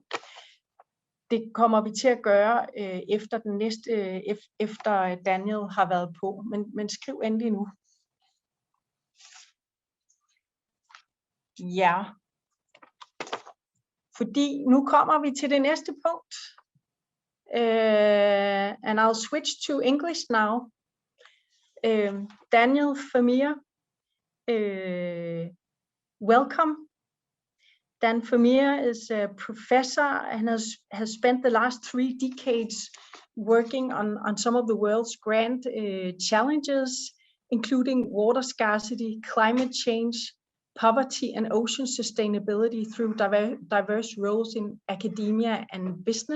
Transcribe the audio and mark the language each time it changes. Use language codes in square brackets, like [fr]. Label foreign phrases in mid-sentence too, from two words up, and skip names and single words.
[da] Det kommer vi til at gøre efter Daniel har været på, men skriv endelig nu. Ja, fordi nu kommer vi til det næste punkt. [en] And I'll switch to English now. Daniel Vermeer, welcome. Dan Vermeer is a professor and has spent the last 3 decades working on some of the world's grand challenges, including water scarcity, climate change, poverty, and ocean sustainability through diverse roles in academia and business.